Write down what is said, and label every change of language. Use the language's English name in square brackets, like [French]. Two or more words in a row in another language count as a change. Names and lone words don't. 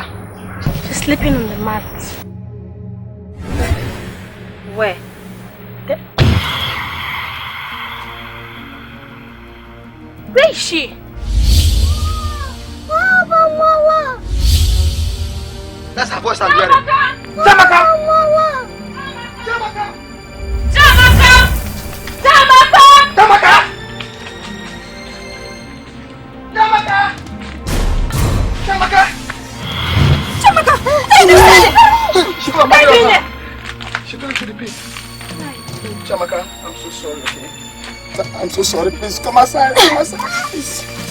[English] She's sleeping on the mat. Where? Where is she? Help, Amala! That's her voice I'm hearing. Chamaka! Amala! Chamaka! Chamaka! Chamaka! Chamaka! Chamaka! Chamaka! Chamaka! She got my daughter. She fell into the pit. Chamaka, I'm so sorry, okay? I'm so sorry. Please come outside. Come outside. Please.